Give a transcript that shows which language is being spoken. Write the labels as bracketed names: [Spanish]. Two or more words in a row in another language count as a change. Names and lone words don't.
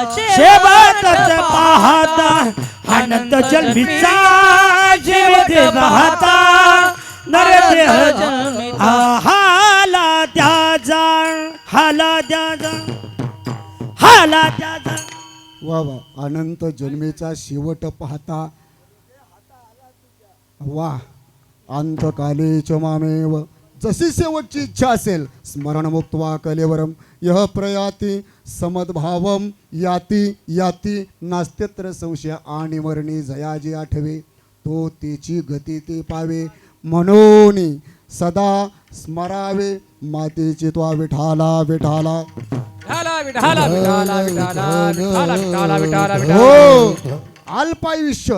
[Marathi] शेवट पाहता अनंत जन्मीचा शेवट पाहता नरदेह हाला त्याचा हाला त्याचा हाला त्याचा वा वा अनंत जन्मेचा शेवट पाहता वा [Sanskrit] अंतकाले च मामेव [Marathi] जशी शेवटची इच्छा असेल स्मरण [Sanskrit] मुक्त्वा कलेवरम यह प्रयाती समद्भावम याती याती नास्त्यत्र संशय [Marathi] आणि मरणी जयाजी आठवे तो तेची गती ते पावे म्हणून सदा स्मरावे मातेची तो विठाला विठाला हो अल्पायुष्य.